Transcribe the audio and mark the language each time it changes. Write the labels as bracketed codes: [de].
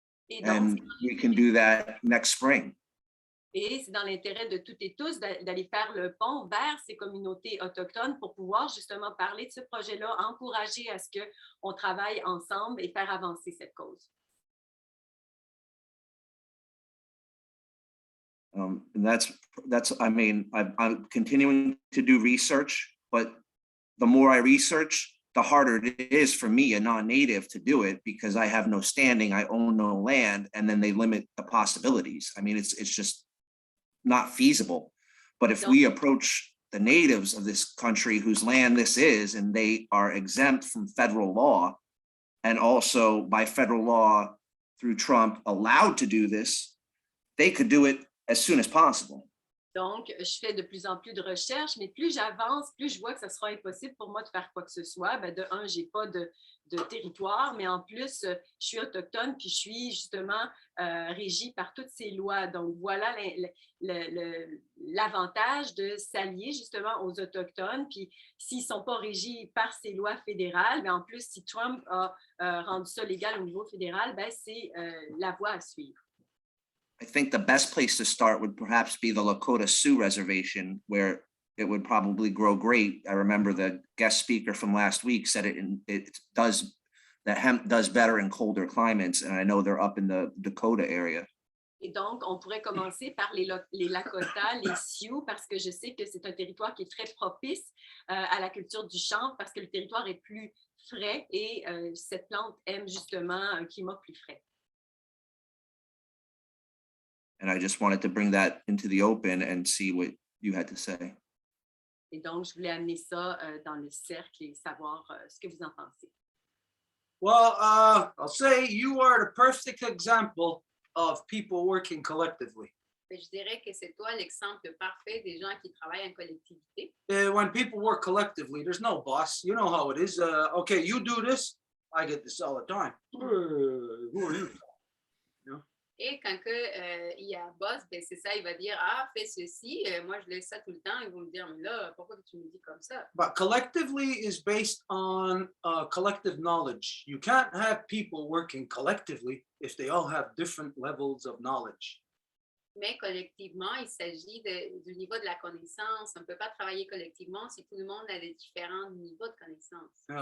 [fr] Et donc, [en] And we can do that next spring. [fr] et c'est dans l'intérêt de toutes et tous d'aller faire le pont vers ces communautés autochtones pour pouvoir justement parler de ce projet-là, encourager à ce qu'on travaille ensemble et faire avancer cette cause. [en] And that's, I mean, I'm continuing to do research, but the more I research, the harder it is for me, a non-native, to do it because I have no standing, I own no land, and then they limit the possibilities. I mean, it's just not feasible. But if we approach the natives of this country whose land this is, and they are exempt from federal law, and also by federal law through Trump allowed to do this, they could do it as soon as possible. [fr] Donc, je fais de plus en plus de recherches, mais plus j'avance, plus je vois que ce sera impossible pour moi de faire quoi que ce soit. Ben, de un, je n'ai pas de territoire, mais en plus, je suis autochtone, puis je suis justement régie par toutes ces lois. Donc, voilà l'avantage de s'allier justement aux Autochtones. Puis, s'ils ne sont pas régis par ces lois fédérales, ben, en plus, si Trump a rendu ça légal au niveau fédéral, ben, c'est la voie à suivre. [en] I think the best place to start would perhaps be the Lakota Sioux Reservation, where it would probably grow great. I remember the guest speaker from last week said that hemp does better in colder climates, and I know they're up in the Dakota area. [fr] Et donc, on pourrait commencer par les Lakota, les Sioux, parce que je sais que c'est un territoire qui est très propice à la culture du chanvre, parce que le territoire est plus frais et cette plante aime justement un climat plus frais. [en] And I just wanted to bring that into the open and see what you had to say. [fr] Et donc, je voulais amener ça dans le cercle et savoir ce que vous en pensez. [en] Well, I'll say you are the perfect example of people working collectively. [fr] Fait que je dirais que c'est toi l'exemple parfait des gens qui travaillent en collectivité. [en] When people work collectively, there's no boss. You know how it is. Okay, you do this. I get this all the time. Who are you? [fr] Et quand il y a un boss, ben c'est ça, il va dire, ah, fais ceci. Moi, je laisse ça tout le temps. Ils vont me dire, mais là, pourquoi tu me dis comme ça? [en] But collectively is based on collective knowledge. You can't have people working collectively if they all have different levels of knowledge. [fr] Mais collectivement, il s'agit du niveau de la connaissance. On ne peut pas travailler collectivement si tout le monde a des différents niveaux de connaissance.